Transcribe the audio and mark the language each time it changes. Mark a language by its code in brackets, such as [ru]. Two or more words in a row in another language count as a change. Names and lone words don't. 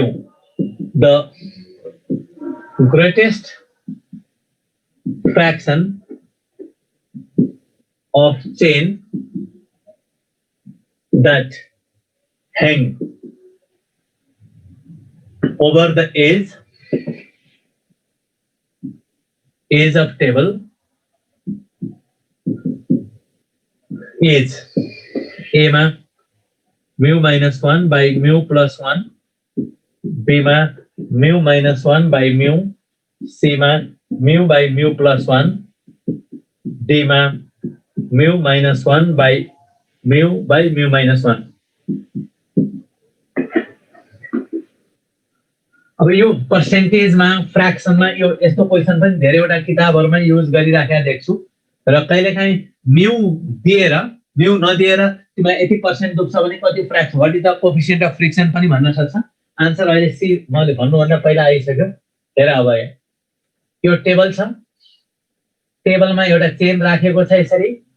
[en] The greatest fraction of chain that hang over the edge of table is A ma mu minus 1 by mu plus 1, B ma mu minus 1 by mu, C ma mu by mu plus 1, D ma mu minus 1 by mu minus 1. [ne] अब यो पर्सेन्टेजमा फ्र्याक्सनमा यो यस्तो क्वेशन पनि धेरैवटा किताबहरुमा युज गरिराखेका देख्छु र कहिलेकाहीँ म्यू दिएर म्यू नदिएर तिमीलाई 80% दुख्छ भने कति फ्र्याक्सन [en] what is the coefficient of friction [ne] पनि भन्न सक्छ आन्सर अहिले सी मैले भन्नुभन्दा पहिला आइसक्यो हेर अब यो टेबल छ टेबलमा एउटा चेन राखेको छ यसरी